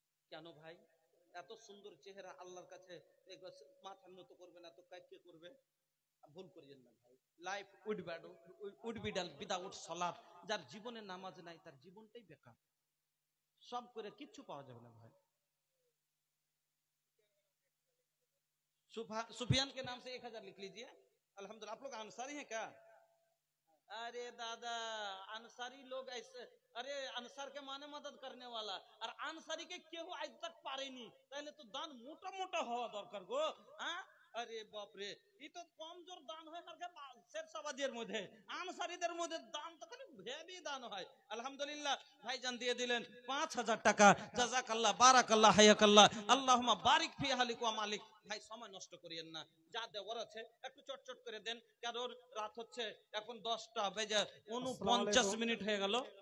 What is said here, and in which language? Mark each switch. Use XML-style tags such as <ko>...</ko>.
<bn>কেন ভাই? এত সুন্দর চেহারা আল্লাহর কাছে মাথা নত করবে না তো কে করবে? ভুল করিয়েন না ভাই।</bn> <en>Life would be done without সালাত।</en> <bn>যার জীবনে নামাজ নাই তার জীবনটাই বেকার। সব করে কিচ্ছু পাওয়া যাবে না</bn> <hi>भाई। सुफियान के नाम से 1000 लिख लीजिए। अल्हम्दुलिल्लाह। आप लोग अंसारी हैं क्या? अरे दादा, अंसारी लोग ऐसे, अरे अंसार के माने मदद करने वाला, और अंसारी के केहू आज तक पारे नहीं,</hi> <bn>তাহলে তো দান মোটা মোটা হওয়া দরকার গো। হ্যাঁ, আরে বাপ রে, এই তো কমজোর দান হয় শেরশাবাদের মধ্যে, আনসারীদের মধ্যে দান তো খালি ভেবি দান হয়। আলহামদুলিল্লাহ, ভাইজান দিয়ে দিলেন 5000 টাকা। জাযাকাল্লাহ, বারাকাল্লাহ, হায়াকাল্লাহ,</bn> <ar>আল্লাহুম্মা বারিক ফি আহলিক ওয়া মালিক।</ar> <bn>ভাই সময় নষ্ট করিয়েন না, যা দেওয়ার আছে একটু চটচট করে দেন, কারণ রাত হচ্ছে এখন 10টা বেজে 49 মিনিট হয়ে গেল।</bn>